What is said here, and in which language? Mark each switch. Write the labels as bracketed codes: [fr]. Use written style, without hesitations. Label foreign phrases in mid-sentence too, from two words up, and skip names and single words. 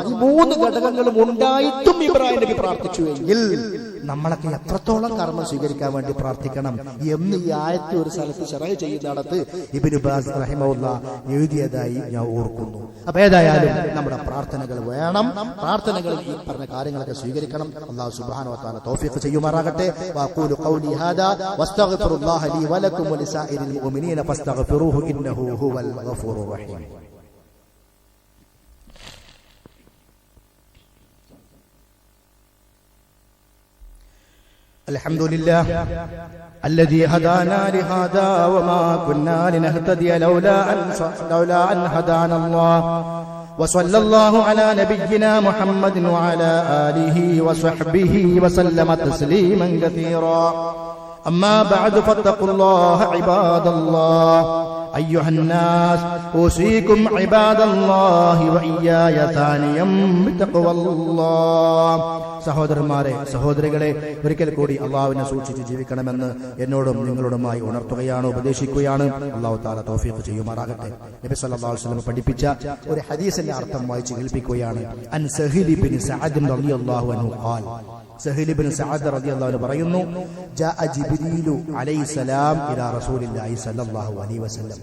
[ml] ഈ 3 ഘടകങ്ങളും ഉണ്ടായിട്ടും ഇബ്രാഹിം നബി പ്രാർത്ഥിച്ചു എങ്കിൽ നമ്മളൊക്കെ എത്രത്തോളം കർമ്മം സ്വീകരിക്കാൻ വേണ്ടി പ്രാർത്ഥിക്കണം എന്ന് ഈ ആയത്ത് ഒരു സ്ഥലത്ത് ശറഹ് ചെയ്യുന്നിടത്ത് ഇബ്നു ബാസ് റഹിമഹുല്ലാഹ് എഴുതിയതായി ഞാൻ ഓർക്കുന്നു. അപ്പൊ ഏതായാലും നമ്മുടെ പ്രാർത്ഥനകൾ വേണം. പ്രാർത്ഥനകളിൽ ഈ പറഞ്ഞ കാര്യങ്ങളൊക്കെ സ്വീകരിക്കണം. അല്ലാഹു സുബ്ഹാനഹു വ തആല തൗഫീഖ് ചെയ്യുമാറാകട്ടെ. [ar] وأقول قولي هذا وأستغفر الله لي ولكم ولسائر المؤمنين فاستغفروه إنه هو الغفور الرحيم. الحمد لله الذي هدانا لهذا وما كنا لنهتدي لولا أن هدانا الله وصلى الله على نبينا محمد وعلى آله وصحبه وسلم تسليما كثيرا. أما بعد فاتقوا الله عباد الله. أيها الناس أوصيكم عباد الله وإياي ثانيا بتقوى الله. [ml] സഹോദരന്മാരെ, സഹോദരികളെ, ഒരിക്കൽ കൂടി അള്ളാഹുവിനെ സൂക്ഷിച്ച് ജീവിക്കണമെന്ന് എന്നോടും നിങ്ങളോടുമായി ഉണർത്തുകയാണ്, ഉപദേശിക്കുകയാണ്. [ar] الله تعالى [ml] തൗഫീഖ് ചെയ്യുമാറാകട്ടെ. നബി [ar] صلى الله عليه وسلم [ml] പഠിപ്പിച്ച ഒരു ഹദീസിന്റെ അർത്ഥം വായിച്ച് കേൾപ്പിക്കുകയാണ്. [ar] عن سهل بن سعد رضي الله عنه قال. سهل بن سعد رضي الله عنه പറയുന്നു, جاء جبريل عليه السلام إلى رسول الله صلى الله عليه وسلم.